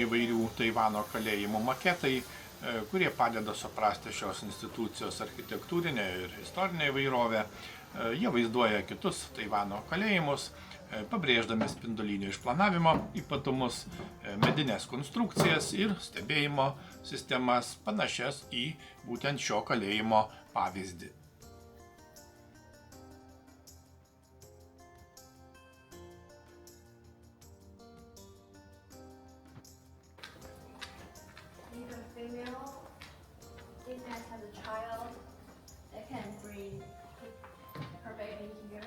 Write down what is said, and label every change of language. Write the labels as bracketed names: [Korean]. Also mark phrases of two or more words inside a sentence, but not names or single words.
[Lithuanian] įvairių Taivano kalėjimų maketai, kurie padeda suprasti šios institucijos architektūrinę ir istorinę įvairovę. Jie vaizduoja kitus Taivano kalėjimus, pabrėždami spindulinio išplanavimo ypatumus, medinės konstrukcijas ir stebėjimo sistemas panašias į būtent šio kalėjimo pavyzdį. [English] if a female inmate has a child, they can bring her baby here.